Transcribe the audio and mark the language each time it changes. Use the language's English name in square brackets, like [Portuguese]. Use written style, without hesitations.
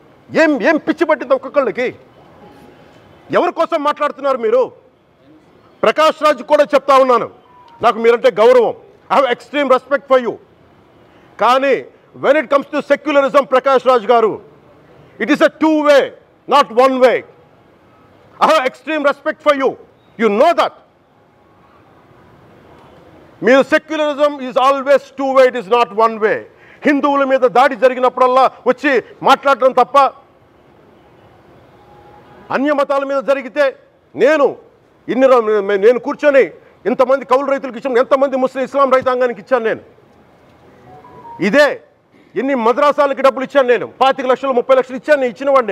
[Telugu] ఏం ఏం పిచ్చి పట్టింది ఒక్కొక్కళ్ళకి? ఎవరి కోసం మాట్లాడుతున్నారు మీరు? ప్రకాష్ రాజ్ కూడా చెప్తా ఉన్నాను, నాకు మీరంటే గౌరవం. [English] I have extreme respect for you. కానీ when it comes to secularism, Prakash Raj గారు, it is a two-way, not one-way. I have extreme respect for you. You know that. Mere secularism is always two-way, it is not one-way. [Telugu] హిందువుల మీద దాడి జరిగినప్పుడల్లా వచ్చి మాట్లాడటం తప్ప, అన్య మతాల మీద జరిగితే నేను కూర్చొని ఇంతమంది కౌలు రైతులకు ఇచ్చాను, ఎంతమంది ముస్లిం ఇస్లాం రైతాంగానికి ఇచ్చాను నేను. ఇదే ఎన్ని మద్రాసాలకి డబ్బులు ఇచ్చాను నేను, 25 లక్షలు 30 లక్షలు ఇచ్చాను, నేను ఇచ్చినవాడిని.